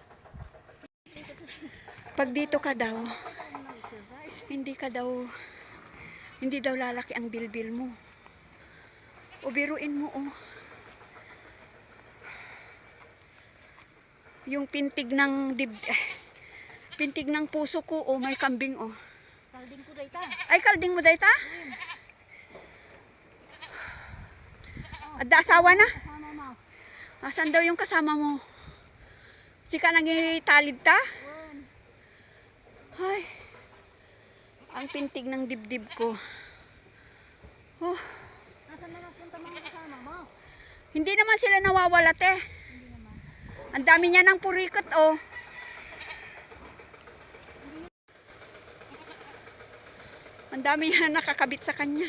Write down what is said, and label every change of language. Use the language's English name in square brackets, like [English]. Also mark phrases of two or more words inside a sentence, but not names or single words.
[Filipino] Pag dito ka daw, hindi daw lalaki ang bilbil mo. O biruin mo, oh. Yung pintig ng puso ko, oh, may kambing, oh. [Iloko] Kalding ko dayta. Ay, kalding mo dayta? Adda asawa na? [Filipino] Kasama mo. Asan daw yung kasama mo? [Iloko] Sika nangitalid ta? [Filipino] Ay, ang pintig ng dibdib ko. Oh, Nasaan na napunta mga kasama mo? hindi naman sila nawawala, te. Hindi naman. Ang dami niya ng purikot, oh. Ang dami niya nakakabit sa kanya.